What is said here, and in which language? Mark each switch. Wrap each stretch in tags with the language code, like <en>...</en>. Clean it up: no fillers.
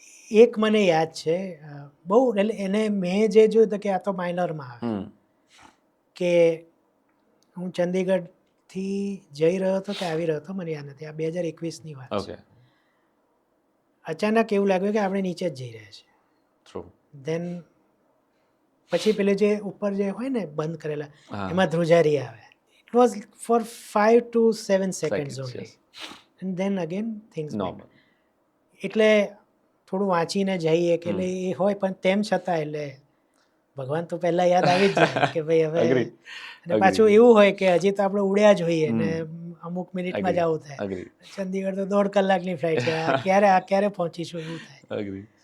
<gu>એક મને યાદ છે બહુ, એટલે એને મેં જે જોયું તો કે આ તો માઇનરમાં આવે, કે હું ચંદીગઢથી જઈ રહ્યો હતો કે આવી રહ્યો હતો મને યાદ નથી, આ 2021ની વાત છે. અચાનક એવું લાગ્યું કે આપણે નીચે જ જઈ રહ્યા છીએ. ધેન પછી પેલું જે ઉપર જે હોય ને બંધ કરેલા એમાં ધ્રુજારી આવે.</gu> <en>It was for 5 to 7 seconds only and then again things normal.</en> <gu>એટલે થોડું વાંચીને જઈએ કે એટલે એ હોય, પણ તેમ છતાં એટલે ભગવાન તો પહેલા યાદ આવી જ જાય કે ભાઈ હવે. અને પાછું એવું હોય કે હજી તો આપણે ઉડ્યા જ હોઈએ ને અમુક મિનિટમાં જ આવું થાય. ચંદીગઢ તો 1.5 કલાકની ફ્લાઇટ છે, ક્યારે પહોંચીશું એવું થાય.</gu>